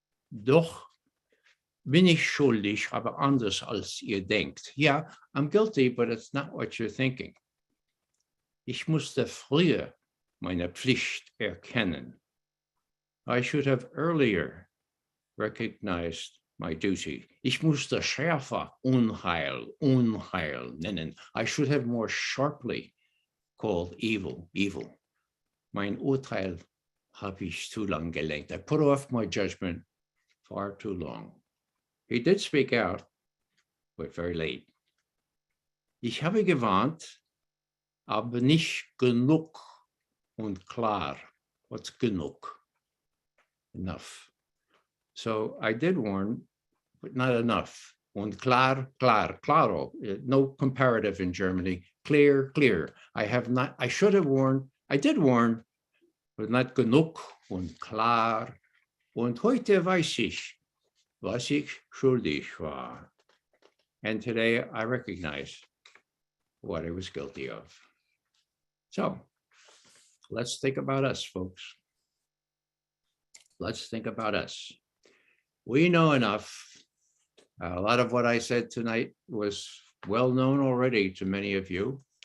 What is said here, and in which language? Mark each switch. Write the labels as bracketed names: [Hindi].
[German] Doch bin ich schuldig, aber anders als ihr denkt. [English] Yeah, I'm guilty, but it's not what you're thinking. [German] Ich musste früher meine Pflicht erkennen. [English] I should have earlier recognized my duty. [German] Ich musste schärfer Unheil nennen. [English] I should have more sharply called evil. Mein Urteil habe ich zu lang gelenkt. I put off my judgment far too long. He did speak out, but very late. [German] Ich habe gewarnt, aber nicht genug und klar. [English] What's genug? Enough. So I did warn, but not enough. Und klar, claro. No comparative in Germany. Clear, clear. I should have warned, I did warn, but not genug und klar. [German] Und heute weiß ich, was ich schuldig war. [English] And today I recognize what I was guilty of. So let's think about us, folks. Let's think about us. We know enough. A lot of what I said tonight was well known already to many of you.